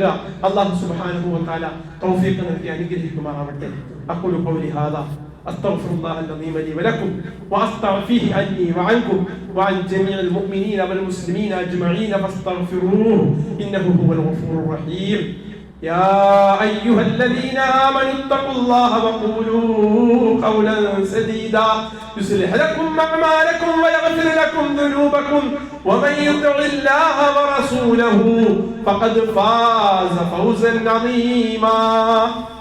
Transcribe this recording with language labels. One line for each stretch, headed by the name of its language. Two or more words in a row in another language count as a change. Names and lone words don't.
Arabic: الله سبحانه و تعالى
Malayalam: തൗഫീഖ് നൽകി അനുഗ്രഹിക്കുമാറാവട്ടെ.
Arabic: أقول قولي هذا أستغفر الله العظيم لي ولكم وأستغفره عني وعنكم وعن جميع المؤمنين والمسلمين أجمعين فاستغفروه إنه هو الغفور الرحيم. يا أيها الذين آمنوا اتقوا الله وقولوا قولا سديدا يصلح لكم أعمالكم ويغفر لكم ذنوبكم ومن يطع الله ورسوله فقد فاز فوزا عظيما.